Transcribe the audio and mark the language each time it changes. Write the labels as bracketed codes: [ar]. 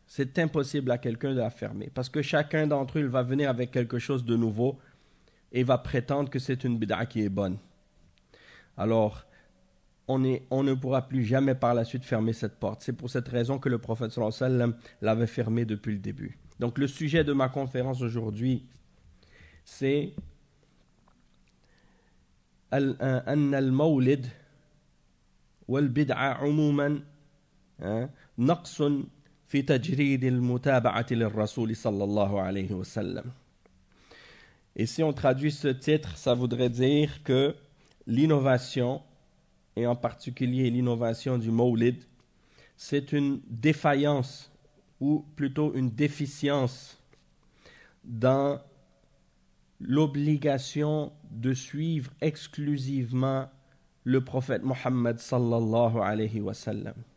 [fr] C'est impossible à quelqu'un de la fermer parce que chacun d'entre eux va venir avec quelque chose de nouveau et va prétendre que c'est une bid'a qui est bonne. Alors, on ne pourra plus jamais par la suite fermer cette porte. C'est pour cette raison que le prophète sallallahu alayhi wa sallam l'avait fermée depuis le début. Donc le sujet de ma conférence aujourd'hui, c'est [ar] أن المولد والبدعة عموما نقص في تجريد المتابعة للرسول صلى الله عليه وسلم. [fr] Et si on traduit ce titre, ça voudrait dire que l'innovation, et en particulier l'innovation du maulid, c'est une défaillance ou plutôt une déficience dans l'obligation de suivre exclusivement le prophète Mohammed sallallahu alayhi wa sallam.